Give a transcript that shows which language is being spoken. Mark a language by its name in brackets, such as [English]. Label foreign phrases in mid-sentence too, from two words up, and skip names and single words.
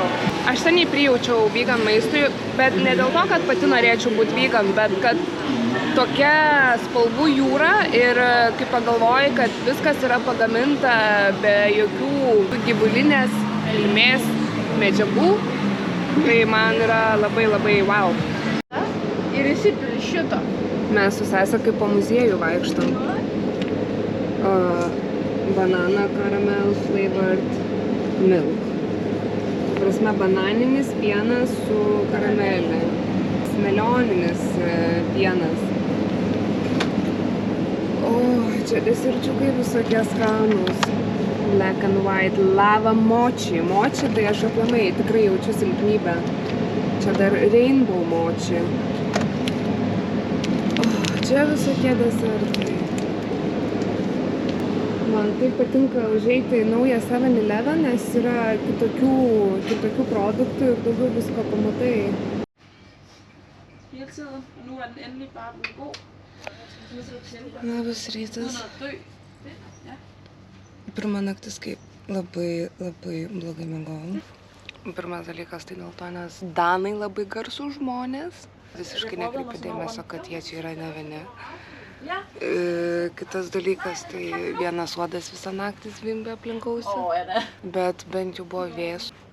[Lithuanian] Aš seniai prijaučiau vegan maistui, bet ne dėl to, kad pati norėčiau būti vegan, bet kad tokia spalvų jūra ir kai pagalvoji, kad viskas yra pagaminta be jokių gyvulinės kilmės medžiagų, tai man yra labai labai wow. Ir įsipili šito. Mes su sese kaip po muziejų vaikštam. [English] Banana caramel flavored milk. [Lithuanian] Prasme, bananinis pienas su karamelė. Melioninis pienas. O, čia deserčiukai visokie skanūs. [English] Black and white. Lava mochi. [Lithuanian] Mochi, tai aš aplamai tikrai jaučiu silpnybę. Čia dar [English] rainbow mochi. [Lithuanian] Čia visokie desertai. Man taip patinka užeiti į naują 7-Eleven, nes yra kitokių produktų ir daugiau visko pamatai. [Danish] Hele tiden, og nu den endelig bare blevet god. [Lithuanian] Labas rytas. Pirma naktis, kaip labai blogai miegojau. Pirmas dalykas tai dėl to, nes danai labai garsūs žmonės. Visiškai nekreipiu dėmesio, kad jie čia yra ne vieni. Kitas dalykas, tai vienas uodas visą naktį zvimbė aplinkausi, bet bent jau buvo vėsų.